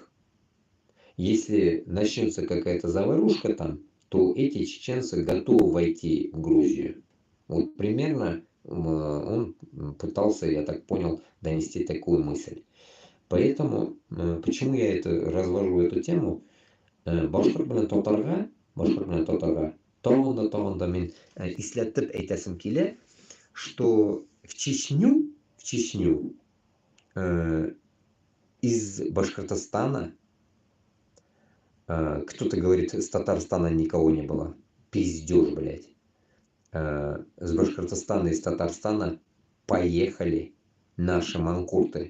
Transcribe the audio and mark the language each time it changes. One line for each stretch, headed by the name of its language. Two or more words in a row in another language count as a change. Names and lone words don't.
Russian: Если начнется какая-то заварушка там, то эти чеченцы готовы войти в Грузию. Вот примерно он пытался, я так понял, донести такую мысль. Поэтому, почему я развожу эту тему,
Tatar: башкорт белән татарга тагын да мин исләтеп әйтәсем килә,
Russian: что в Чечню из Башкортостана, кто-то говорит, с Татарстана никого не было. Пиздеж, блядь. С Башкортостана и с Татарстана поехали наши манкурты.